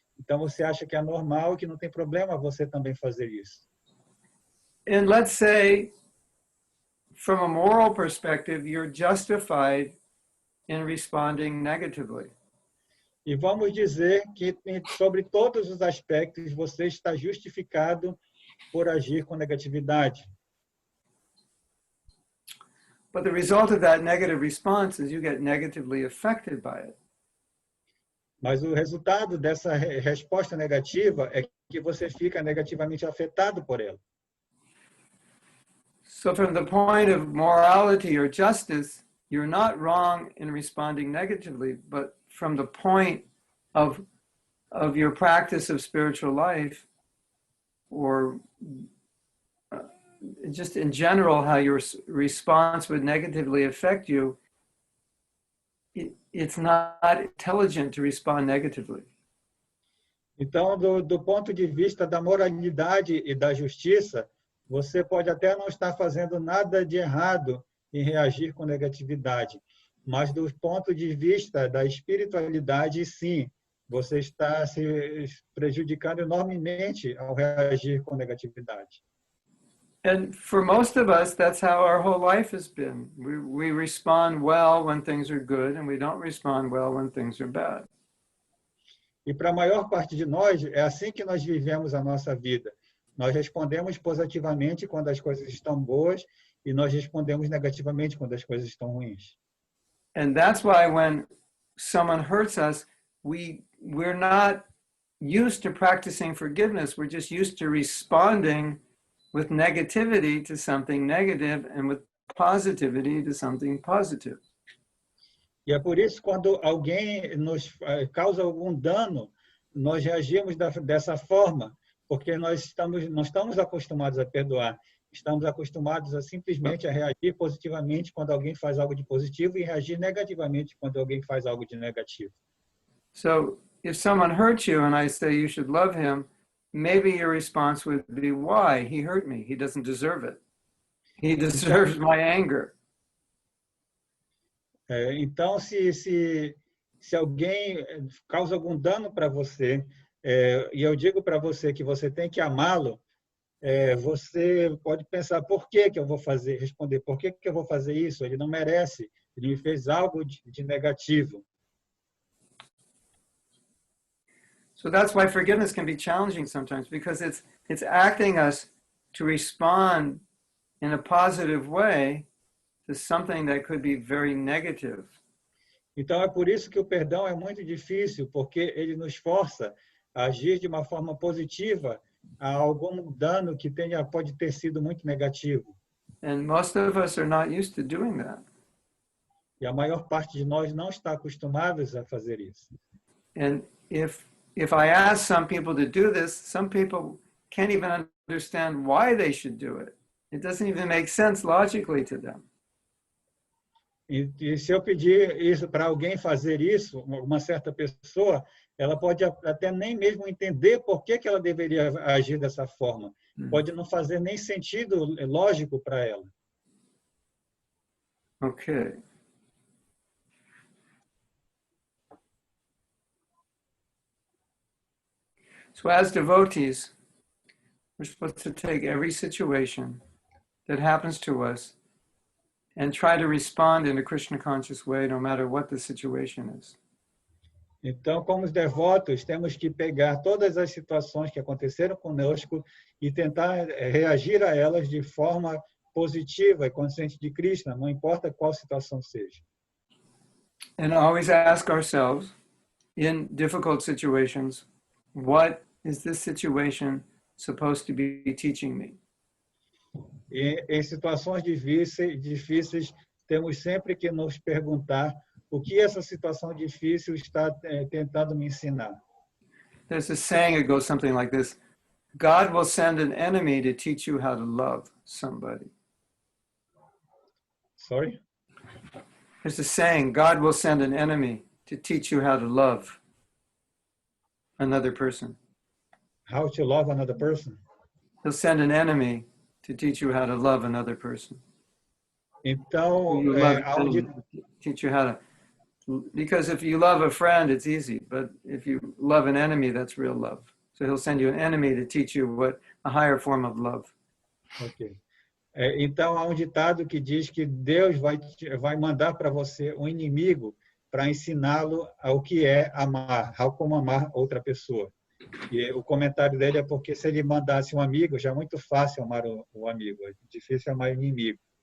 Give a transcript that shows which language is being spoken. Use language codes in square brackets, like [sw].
[pt] Então você acha que é normal e que não tem problema você também fazer isso. [en] And let's say, from a moral perspective, you're justified in responding negatively. [pt] E vamos dizer que sobre todos os aspectos você está justificado por agir com negatividade. [en] But the result of that negative response is you get negatively affected by it. [pt] Mas o resultado dessa resposta negativa é que você fica negativamente afetado por ela. [en] So from the point of morality or justice, you're not wrong in responding negatively, but from the point of your practice of spiritual life, or just in general, how your response would negatively affect you, it's not intelligent to respond negatively. [pt] Então, do ponto de vista da moralidade e da justiça, você pode até não estar fazendo nada de errado em reagir com negatividade, mas do ponto de vista da espiritualidade, sim, você está se prejudicando enormemente ao reagir com negatividade. [en] And for most of us, that's how our whole life has been. We respond well when things are good, and we don't respond well when things are bad. [pt] E para a maior parte de nós, é assim que nós vivemos a nossa vida. Nós respondemos positivamente quando as coisas estão boas e nós respondemos negativamente quando as coisas estão ruins. [en] And that's why when someone hurts us, we're not used to practicing forgiveness. We're just used to responding with negativity to something negative and with positivity to something positive. [pt] E é por isso, quando alguém nos causa algum dano, nós reagimos dessa forma, porque nós não estamos acostumados a perdoar. Estamos acostumados a simplesmente a reagir positivamente quando alguém faz algo de positivo e reagir negativamente quando alguém faz algo de negativo. [en] So, if someone hurts you and I say you should love him, maybe your response would be, why? He hurt me. He doesn't deserve it. He deserves my anger. [pt] Então, se alguém causa algum dano para você, e eu digo para você que você tem que amá-lo, você pode pensar, por que eu vou responder, por que eu vou fazer isso? Ele não merece, ele me fez algo de negativo. [en] So that's why forgiveness can be challenging sometimes, because it's acting us to respond in a positive way to something that could be very negative. [pt] Então, é por isso que o perdão é muito difícil, porque ele nos força a agir de uma forma positiva a algum dano que pode ter sido muito negativo. [en] And most of us are not used to doing that. [pt] E a maior parte de nós não está acostumados a fazer isso. [en] And if I ask some people to do this, some people can't even understand why they should do it. It doesn't even make sense logically to them. [pt] E se eu pedir isso para alguém fazer isso, uma certa pessoa, ela pode até nem mesmo entender por que ela deveria agir dessa forma. Pode não fazer nem sentido lógico para ela. Okay. [en] So as devotees, we're supposed to take every situation that happens to us and try to respond in a Krishna conscious way, no matter what the situation is. [pt] Então, como os devotos, temos que pegar todas as situações que aconteceram conosco e tentar reagir a elas de forma positiva e consciente de Krishna, não importa qual situação seja. [en] And always ask ourselves, in difficult situations, what is this situation supposed to be teaching me? [pt] E em situações difíceis, temos sempre que nos perguntar o que essa situação difícil está tentando me ensinar. [en] There's a saying that goes something like this: God will send an enemy to teach you how to love somebody. Sorry? There's a saying, God will send an enemy to teach you how to love another person. How to love another person? He'll send an enemy to teach you how to love another person. [pt] Então, [en] teach you how to, because if you love a friend, it's easy, but if you love an enemy, that's real love. So he'll send you an enemy to teach you what a higher form of love. Ok. [pt] Então, há um ditado que diz que Deus vai mandar para você um inimigo para ensiná-lo ao que é amar, como amar outra pessoa. E o comentário dele é porque se ele mandasse um amigo, já é muito fácil amar o amigo, é difícil amar o inimigo.